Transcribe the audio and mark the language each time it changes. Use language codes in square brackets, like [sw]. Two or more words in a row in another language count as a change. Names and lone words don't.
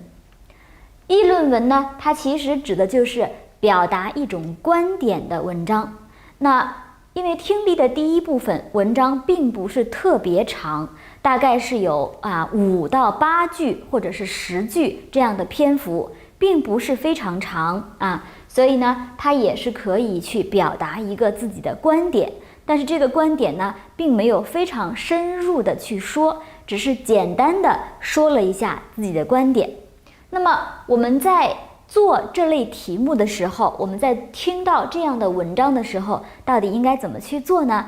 [zh] 議論文呢，它其實指的就是表達一種觀點的文章。那因為聽力的第一部分文章並不是特別長，大概是有5到8句或者是10句這樣的篇幅，並不是非常長所以呢，它也是可以去表達一個自己的觀點。但是這個觀點呢，並沒有非常深入的去說，只是簡單的說了一下自己的觀點。那麼我們在做這類題目的時候，我們在聽到這樣的文章的時候，到底應該怎麼去做呢？